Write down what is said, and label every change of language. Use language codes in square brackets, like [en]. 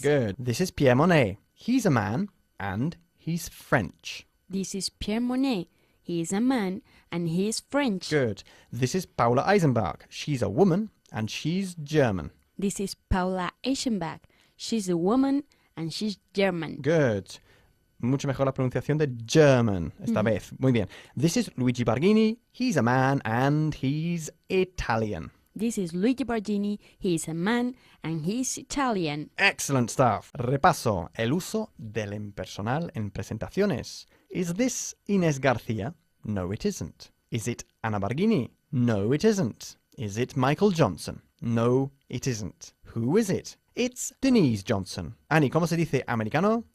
[en] Good. This is Pierre Monet. He's a man and he's French. This is Pierre Monet. He is a man and he is French. Good. This is Paula Eisenbach. She's a woman and she's German. This is Paula Eschenbach. She's a woman and she's German. Good. [es] Mucho mejor la pronunciación de German esta vez. Muy bien. [en] This is Luigi Barghini. He's a man and he's Italian. This is Luigi Bargini. He is a man and he's Italian. Excellent stuff. [es] Repaso. El uso del impersonal en presentaciones. [en] Is this Inés García? No, it isn't. Is it Anna Barghini? No, it isn't. Is it Michael Johnson? No, it isn't. Who is it? It's Denise Johnson. [es] Annie, ¿cómo se dice americano?